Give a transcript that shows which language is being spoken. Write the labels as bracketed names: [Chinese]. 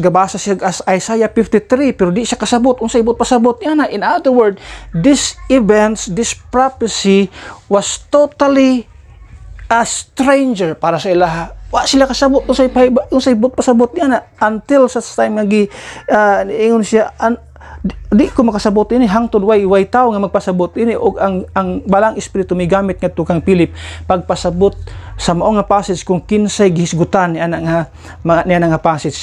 [Cebuano] Gabasa siya as Isaiah 53, pero di siya kasabot. Unsay ibot pasabot niya na. [English] In other word, this events, this prophecy was totally a stranger [Cebuano] para sa ilaha. Wa sila kasabot unsay ibot pasabot niya na until sa time ingon siya di ko makasabot ini hangtod way tao nga magpasabot ini og ang balang espiritu migamit ngadto kang Philip pagpasabot sa mao nga passage kung kinsay gihisgutan ni ana nga passage.